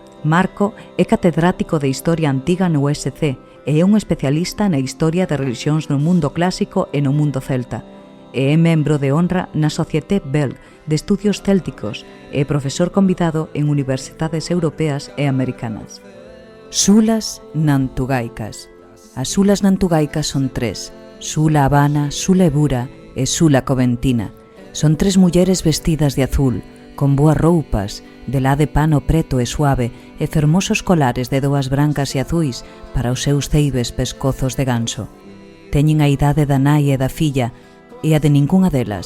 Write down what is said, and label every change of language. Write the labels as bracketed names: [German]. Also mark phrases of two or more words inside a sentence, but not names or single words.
[Galician] Marco é catedrático de Historia Antiga no USC e é un especialista na historia de religións no mundo clásico e no mundo celta. E é membro de honra na Société Belge de Estudios Célticos e é profesor convidado en universidades europeas e americanas. Sulas nantugaicas. As sulas nantugaicas son 3, Sula Habana, Sula Ebura e Sula Coventina. Son 3 mulleres vestidas de azul, con boas roupas, de lá de pano preto e suave e fermosos colares de doas brancas e azuis para os seus ceibes pescozos de ganso. Teñen a idade da nai e da filla e a de ningunha delas.